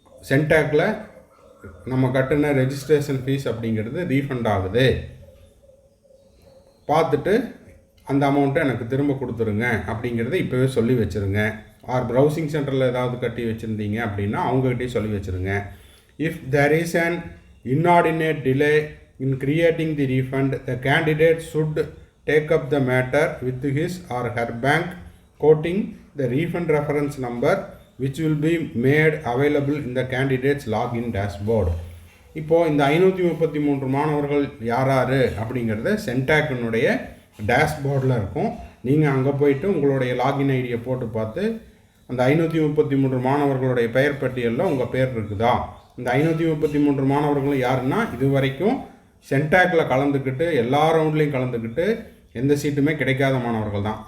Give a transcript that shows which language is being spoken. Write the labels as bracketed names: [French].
[Tamil] சென்டாக்கில் நம்ம கட்டின registration fees அப்படிங்கிறது ரீஃபண்ட் ஆகுது, பார்த்துட்டு அந்த அமௌண்ட்டை எனக்கு திரும்ப கொடுத்துருங்க அப்படிங்கிறத இப்போவே சொல்லி வச்சுருங்க. ஆர் ப்ரௌசிங் சென்டரில் ஏதாவது கட்டி வச்சுருந்தீங்க அப்படின்னா அவங்ககிட்டயே சொல்லி வச்சுருங்க. [English] If there is an inordinate delay in creating the refund, the candidate should take up the matter with his or her bank, quoting the refund reference number which will be made available in the candidate's login dashboard. [Tamil] இப்போது இந்த 533 மாணவர்கள் யார் அப்படிங்கிறத சென்டாக்கினுடைய டேஷ்போர்டில் இருக்கும். நீங்கள் அங்கே போயிட்டு உங்களுடைய லாகின் ஐடியை போட்டு பார்த்து அந்த 533 மாணவர்களுடைய பெயர் பட்டியலில் உங்கள் பேர் இருக்குதா. இந்த 533 மாணவர்களும் யாருன்னா இது வரைக்கும் சென்டாக்கில் கலந்துக்கிட்டு எல்லா ரவுண்ட்லேயும் கலந்துக்கிட்டு எந்த சீட்டுமே கிடைக்காத மாணவர்கள் தான்.